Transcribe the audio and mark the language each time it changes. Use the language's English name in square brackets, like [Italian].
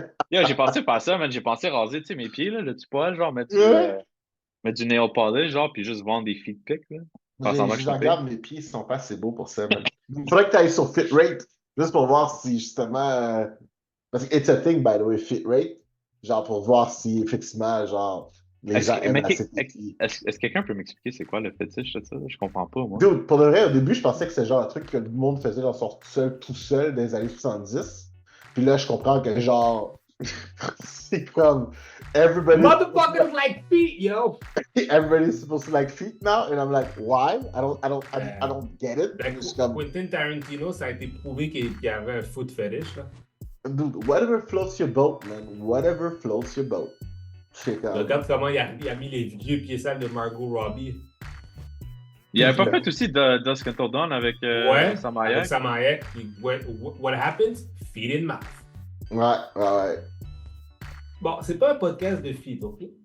[French] Yo, j'ai pensé faire ça, man. J'ai pensé raser, tu sais, mes pieds, là, le petit poil, genre, mettre du nail polish, genre, puis juste vendre des feet pics, là. Je regarde, mes pieds, ils sont pas assez beaux pour ça, man. Il faudrait que tu ailles sur FitRate, juste pour voir si, justement... Parce que [English] it's a thing, by the way, FitRate. [French] Genre, pour voir si, effectivement, genre, les gens aiment assez tes pieds. Est-ce que quelqu'un peut m'expliquer c'est quoi le fétiche de ça? Je comprends pas, moi. Dude, pour de vrai, au début, je pensais que c'était genre un truc que le monde faisait dans son tout seul dans les années 70. Puis là, je comprends que genre... c'est comme... [English] Everybody... Motherfuckers like feet, yo! Everybody's supposed to like feet now, and I'm like, why? I don't get it. [French] Quentin Tarantino, ça a été prouvé qu'il y avait un foot fetish, là. [English] Dude, whatever floats your boat, man. Whatever floats your boat. [French] Regarde comment il a mis les vieux pieds sales de Margot Robbie. Il avait pas fait aussi Dusk Until Dawn avec Sam Hayek? Avec [English] Sam Hayek. What happens? Feet in mouth. [French] Ouais. Bon, c'est pas un podcast de feed, OK?